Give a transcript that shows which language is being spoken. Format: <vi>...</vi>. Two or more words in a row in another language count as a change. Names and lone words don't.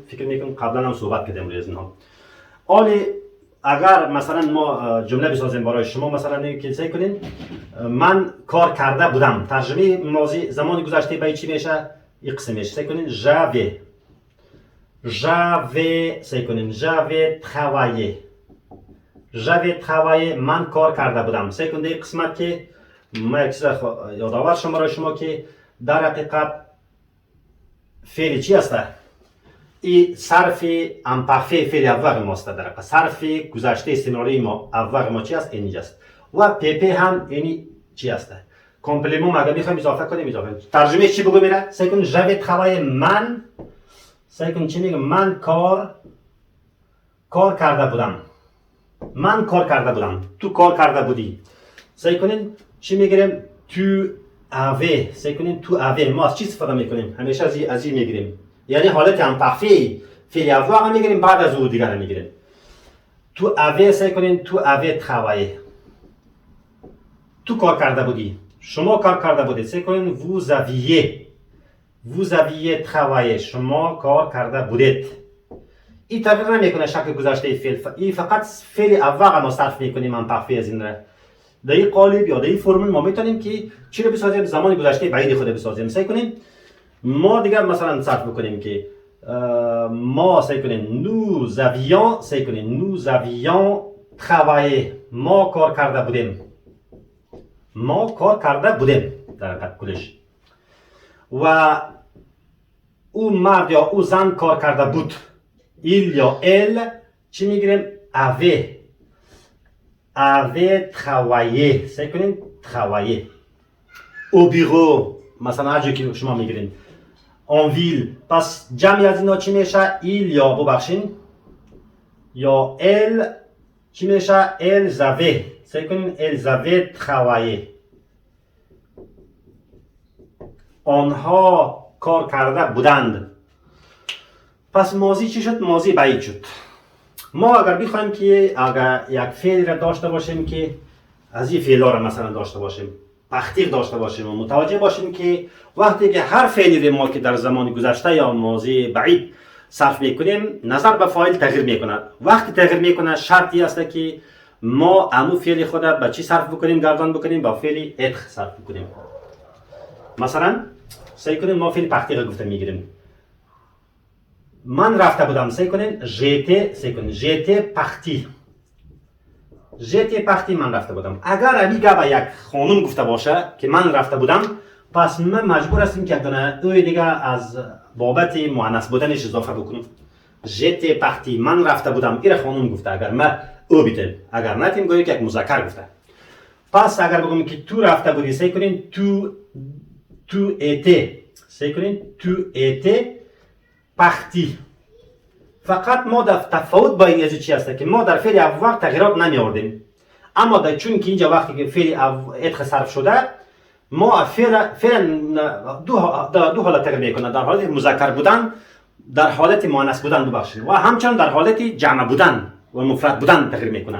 <fa>فکر میکنم قبلا هم صحبت کردیم روی اینها. حالی اگر مثلا ما جمله بسازیم برای شما، مثلا که سعی کنین من کار کرده بودم، ترجمه ماضی زمان گذشته به چی میشه؟ این قسم میشه. سعی کنین j'avais سعی کنین</fa> <fr>j'avais travaillé</fr> <fa>من کار کرده بودم. سعی کنین این قسمت که ما یک چیز یادآور شما برای شما که در حقیقت فعل چی است؟ این صرف امپرفه فعل اول ماست. در حقیقت صرف گذشته استمراری ما اول ما چی است؟ اینجا است. و PP هم اینی چی است؟ کامپلیمون اگر میخوایم اضافه کنیم اضافه. ترجمه چی بگو میره؟ سعی کن</fa> <fr>j'avais travaillé</fr> <fa>من. سعی کن چی میگه؟ من کار کرده بودم. من کار کرده بودم. تو کار کرده بودی. سعی کنین چی میگیریم؟ تو avais. سعی کنین تو avais. ما از چی استفاده میکنیم؟ همیشه از این میگیریم. یعنی حالت امپرفه فعل avoir هم میگیریم، بعد از او دیگر هم میگیریم. تو avais سعی کنین تو</fa> <fr>avais travaillé.</fr> <fa>تو کار کرده بودی. شما کار کرده بودید. سعی کنین</fa> <fr>vous aviez travaillé.</fr> <fa>شما کار کرده بودید. این تغییر نمیکنه شکل گذشته فعل. این فقط فعل avoir ما صرف میکنیم امپرفه از این را. در این قالب یا در این فرمول ما میتونیم که چی رو بسازیم؟ زمان گذشته بعید خود بسازیم. سعی کنیم ما دیگر مثلا صرف بکنیم که ما سعی کنین</fa> <fr>nous avions travaillé.</fr> <fa>ما کار کرده بودیم در حقیقت کلش. و او مرد یا او زن کار کرده بود.</fa> <fr>il یا elle</fr> <fa>چی میگیریم؟</fa> <fr>avait travaillé.</fr> <fa>سعی کنین travailler.</fa> <fr>au bureau</fr> <fa>مثلا هر جایی که شما میگیرین.</fa> <fr>en ville.</fr> <fa>پس جمعی از اینا چی میشه؟ il یا ببخشین یا elle چی میشه؟</fa> <fr>elles avaient.</fr> <fa>سعی کنین</fa> <fr>elles avaient travaillé.</fr> <fa>آنها کار کرده بودند. پس ماضی چی شد؟ ماضی بعید شد. ما اگر بخوایم که اگر یک فعل را داشته باشیم که از این فعلا را مثلا داشته باشیم، تحقیق داشته باشیم و متوجه باشیم که وقتی که هر فعلی ما که در زمان گذشته یا ماضی بعید صرف میکنیم نظر به فاعل تغییر میکنه. وقتی تغییر میکنه شرطی است که ما امو فعل خود به چی صرف بکنیم؟ گردان بکنیم با فعل être صرف بکنیم. مثلا سعی کنیم ما فعل تحقیق گفته میگیریم. من رفته بودم. سعی کنین</fa> <fr>j'étais parti.</fr> <fa>من رفته بودم. اگر امی گه به یک خانم گفته باشه که من رفته بودم، پس من مجبور هستیم که یک دانه اوی دیگه از بابت مؤنث بودنش اضافه بکنیم.</fa> <fr>j'étais parti.</fr> <fa>من رفته بودم. این خانم گفته. اگر ما او بیتیم، اگر نتیم گویی که یک مذکر گفته. پس اگر بگم که تو رفته بودی، سعی کنین تو étais. سعی کنین تو</fa> <fr>étais parti.</fr> <fa>فقط ما در تفاوت با این چی هست که ما در فعل اول تغییرات نمی آوردیم. اما در چون که اینجا وقتی که فعل être صرف شده، ما فعل دو حالت تغییر میکنه. در حالت مذکر بودن، در حالت مؤنث بودن ببخشید، و همچنین در حالت جمع بودن و مفرد بودن تغییر میکنه.</fa>